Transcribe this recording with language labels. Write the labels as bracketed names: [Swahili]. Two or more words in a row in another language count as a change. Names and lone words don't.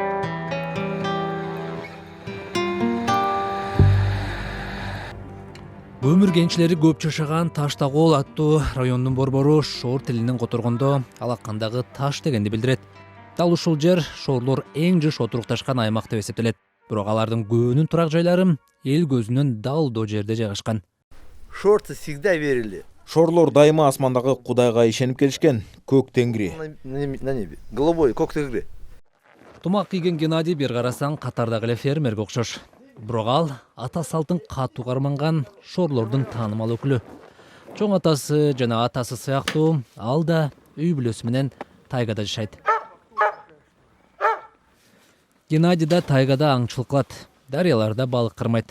[Kyrgyz] Өмүр кенчилери көп жашаган Таштагол аттуу райондун борбору шоор тилинен которгондо алаккандагы таш дегенди билдирет. Дал ушул жер шоорлор эң жыш отурукташкан аймак деп эсептелет. Бирок алардын көбүнүн турак жайлары эл көзүнөн далдоо жерде жайгашкан. [Russian] Шорты всегда верили. [Kyrgyz] Шоорлор дайыма асмандагы Кудайга ишенип келишкен. Көк Тенгри. [Russian] На небе. Голубой, [Kyrgyz] көк Тенгри. Тумак кийген Геннадий бир карасаң катардагы эле фермерге окшош. Бирок ал ата салтын катуу карманган шоорлордун таанымал өкүлү. Чоң атасы жана атасы сыяктуу ал да үй бүлөсү менен тайгада жашайт. Геннадий да тайгада аңчылык кылат, дарыяларда балык кырмайт.